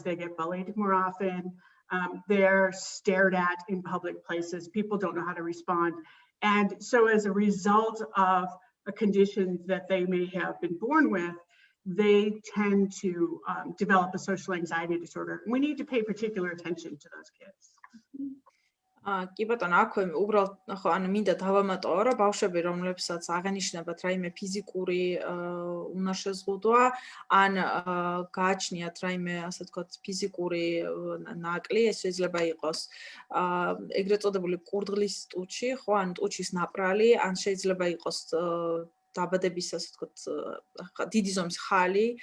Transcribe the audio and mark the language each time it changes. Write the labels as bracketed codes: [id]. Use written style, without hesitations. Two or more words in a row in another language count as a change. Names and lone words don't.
[en] They get bullied more often. They're stared at in public places. People don't know how to respond. And so as a result of a condition that they may have been born with, they tend to develop a social anxiety disorder. We need to pay particular attention to those kids. [ka] კი ბატონო, აქვე უბრალოდ ხო ანუ მინდა დავამატო რა ბავშვები რომლებსაც აღენიშნებათ რაიმე ფიზიკური უნარშეზღუდვა ან გააჩნიათ რაიმე ასე ვთქვათ ფიზიკური ნაკლი, ეს შეიძლება იყოს ეგრეთ წოდებული კურდღლის ტუჩი, ხო, ან ტუჩის ნაპრალი, ან შეიძლება იყოს დაბადების ასე ვთქვათ დიდი ზომის ხალი